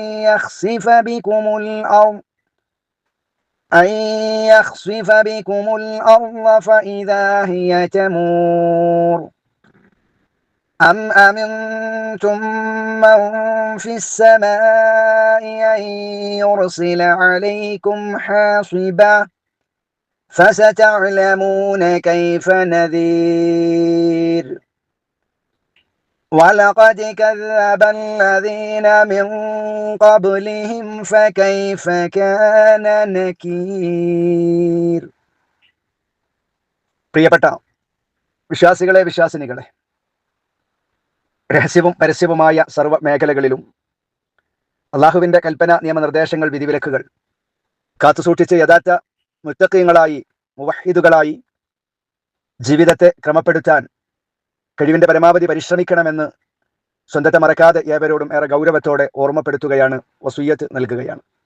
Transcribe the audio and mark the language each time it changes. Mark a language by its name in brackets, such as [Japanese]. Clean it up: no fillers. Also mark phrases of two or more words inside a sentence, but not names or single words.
[Arabic] يخسف بكم الأرض فإذا هي تمور، أم أمنتم من في السماء أن يرسل عليكم حاصبا فستعلمون كيف نذير. ولقد كذب الذين من قبلهم فكيف كان نكير. [Malayalam] പ്രിയപ്പെട്ട വിശ്വാസികളെ, വിശ്വാസിനികളെ, രഹസ്യവും പരസ്യവുമായ സർവ്വ മേഖലകളിലും അള്ളാഹുവിൻ്റെ കൽപ്പന, നിയമനിർദ്ദേശങ്ങൾ, വിധിവിലക്കുകൾ കാത്തുസൂക്ഷിച്ച് യഥാർത്ഥ മുത്തഖീങ്ങളായി, മുവഹിദുകളായി ജീവിതത്തെ ക്രമപ്പെടുത്താൻ കഴിവിൻ്റെ പരമാവധി പരിശ്രമിക്കണമെന്ന് സ്വന്തത്തെ മറക്കാതെ ഏവരോടും ഏറെ ഗൗരവത്തോടെ ഓർമ്മപ്പെടുത്തുകയാണ്, വസിയ്യത്ത് നൽകുകയാണ്.